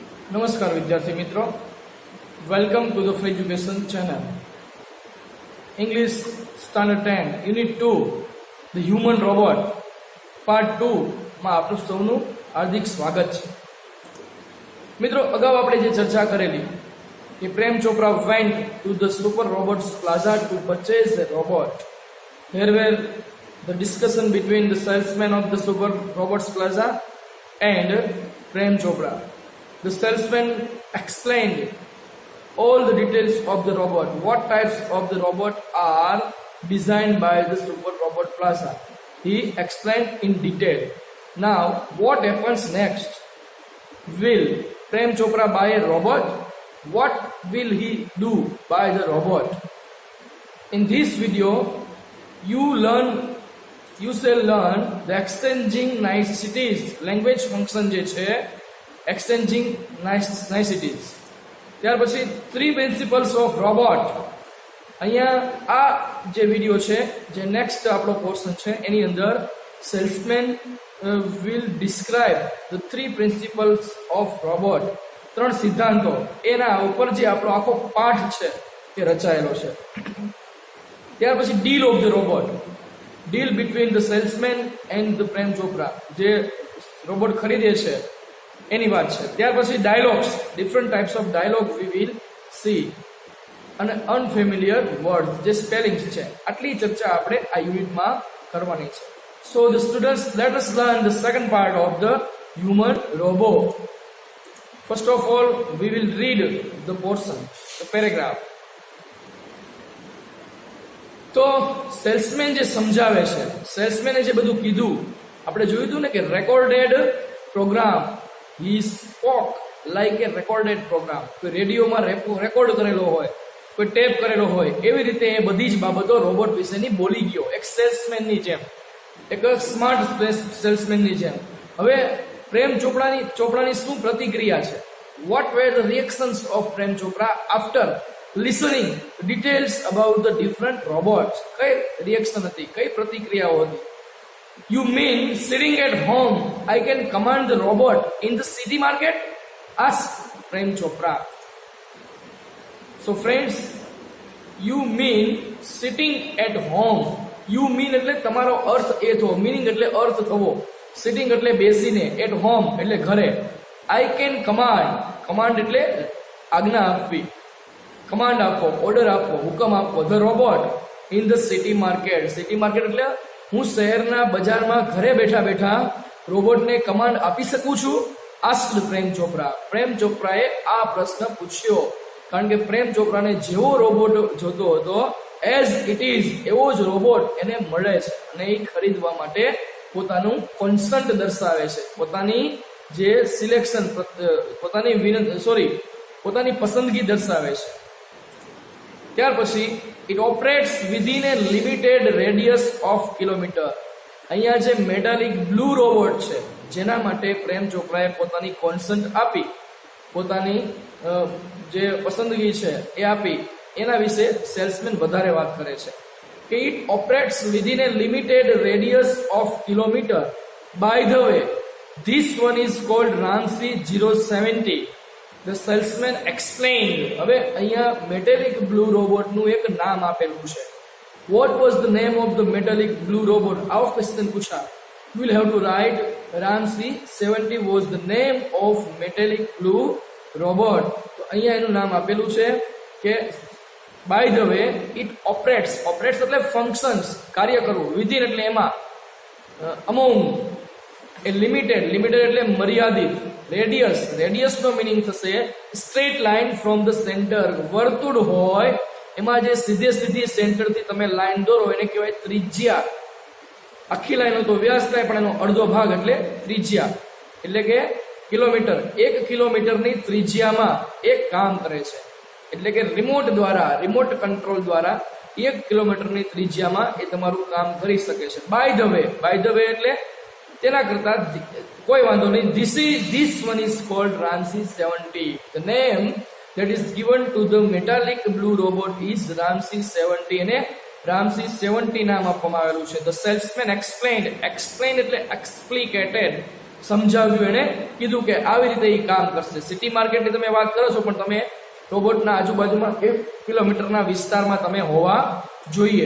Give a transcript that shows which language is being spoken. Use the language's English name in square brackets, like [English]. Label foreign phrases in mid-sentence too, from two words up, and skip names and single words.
[Hindi] नमस्कार विद्यार्थी मित्रों, [English] welcome to the free education channel. English Standard 10 Unit 2 The Human Robot Part 2 [Gujarati] માં આપનું સૌનું હાર્દિક સ્વાગત છે. મિત્રો, અગાઉ આપણે જે ચર્ચા કરેલી કે [English] Prem Chopra went to the Super Robots Plaza to purchase a robot. Here were the discussion between the salesman of the super robots plaza and Prem Chopra. The salesman explained all the details of the robot, what types of the robot are designed by the Super Robot Plaza. He explained in detail. Now, what happens next? Will Prem Chopra buy a robot? What will he do by the robot? In this video, you shall learn the exchanging niceties, language function [Gujarati] જે છે [English] exchanging niceties. [Gujarati] ત્યાર પછી [English] 3 principles of robot. [Gujarati] અહીંયા આ જે વિડિયો છે, જે નેક્સ્ટ આપણો પોર્શન છે, એની અંદર સેલ્સમેન [English] will describe the 3 principles of robot. [Gujarati] 3 સિદ્ધાંતો, એના ઉપર જે આપણો આખો પાઠ છે એ રચાયેલો છે. ત્યાર પછી [English] deal of the robot, deal between the salesman and the Prem Chopra, [Gujarati] જે રોબોટ ખરીદે છે એની વાત છે. ત્યાર પછી [English] dialogues, different types of dialogue we will see, [Gujarati] અને [English] unfamiliar words, [Gujarati] જે સ્પેલિંગ્સ છે, આટલી ચર્ચા આપણે આ યુનિટમાં કરવાની છે. [English] So the students, let us learn the second part of the Human Robo. First of all we will read the portion, the paragraph. [Gujarati] તો સેલ્સમેન જે સમજાવે છે, સેલ્સમેને જે બધું કીધું, આપણે જોયું હતું ને કે [English] recorded program, he spoke like a recorded program. [Gujarati] કોઈ રેડિયોમાં રેકોર્ડ કરેલો હોય, કોઈ ટેપ કરેલો હોય, એવી રીતે એ બધી જ બાબતો રોબોટ વિશેની બોલી ગયો, એક સેલ્સમેનની જેમ, એક સ્માર્ટ સેલ્સમેનની જેમ. હવે પ્રેમ ચોપડાની શું પ્રતિક્રિયા છે? [English] What were the reactions of Prem Chopra after listening details about the different robots? [Gujarati] કઈ રિએક્શન હતી, કઈ પ્રતિક્રિયાઓ હતી? [English] You mean sitting at home, I can command the robot in the city market? Asked Prem Chopra. So friends, you mean sitting at home. You mean [Gujarati] એટલે તમારો અર્થ એ થવો, meaning એટલે અર્થ થવો, sitting એટલે બેસીને, [English] at home [Gujarati] એટલે ઘરે. [English] I can command, [Gujarati] command એટલે આજ્ઞા આપવી, command આપવો, ઓર્ડર આપવો, હુકમ આપવો. [English] The robot in the city market. City market [Gujarati] એટલે હું શહેરના બજારમાં ઘરે બેઠા બેઠા રોબોટને કમાન્ડ આપી શકું છું? [English] આસ્ક્ડ પ્રેમ ચોપરા. [Gujarati] પ્રેમ ચોપરાએ આ પ્રશ્ન પૂછ્યો, કારણ કે પ્રેમ ચોપરાને જેવો રોબોટ જોતો હતો, [English] as it is [Gujarati] એવો જ રોબોટ એને મળે છે, અને એ ખરીદવા માટે પોતાનું કોન્સન્ટ દર્શાવે છે, પોતાની જે સિલેક્શન, પોતાની પસંદગી દર્શાવે છે. ત્યાર પછી [English] it operates within a limited radius of kilometer. [Gujarati] અહીંયા જે [English] metallic blue robot [Gujarati] છે, જેના માટે પ્રેમ ચોપરાએ પોતાની કોન્સન્ટ આપી, પોતાની જે પસંદગી છે એ આપી, એના વિશે સેલ્સમેન વધારે વાત કરે છે કે [English] it operates within a limited radius of kilometer. By the way, this one is called Ramsey 070. The salesman explained. [Gujarati] હવે અહીંયા [English] metallic blue robotનું [Gujarati] એક નામ આપેલું છે. [English] What was the name of the metallic blue robot? [Gujarati] આવો ક્વેશ્ચન પૂછા. [English] You will have to write Ramsey 70 was the name of metallic blue robot. [Gujarati] તો અહીંયા એનું નામ આપેલું છે કે [English] by the way it operates [Gujarati] એટલે functions, કાર્ય કરવું, within એટલે એમાં, among, એ લિમિટેડ એટલે મર્યાદિત, રેડિયસ નો મિનિંગ થશે [English] straight line from the center. [Gujarati] વર્તુળ હોય એમાં જે સીધી સેન્ટર થી તમે લાઈન દોરો એને કહેવાય ત્રિજ્યા. આખી લાઈન તો વ્યાસ થાય, પણ એનો અડધો ભાગ એટલે ત્રિજ્યા, એટલે કે કિલોમીટર. 1 કિલોમીટરની ત્રિજ્યામાં એક કામ કરે છે, એટલે કે [English] remote control [Gujarati] દ્વારા 1 કિલોમીટરની ત્રિજ્યામાં એ તમારું કામ કરી શકે છે. [English] by the way [Gujarati] એટલે તેના કરતા કોઈ વાંધો નહીં. [English] This one is called Ramsey 70. The name that is given to the metallic blue robot is Ramsey 70, [Gujarati] અને Ramsey 70 નામ આપવામાં આવેલું છે. [English] The salesman explained [Gujarati] એટલે explicated, સમજાવ્યું, એને કીધું કે આવી રીતે એ કામ કરશે. [English] city marketની [Gujarati] તમે વાત કરો છો, પણ તમે રોબોટના આજુબાજુમાં 1 કિલોમીટરના વિસ્તારમાં તમે હોવા જોઈએ.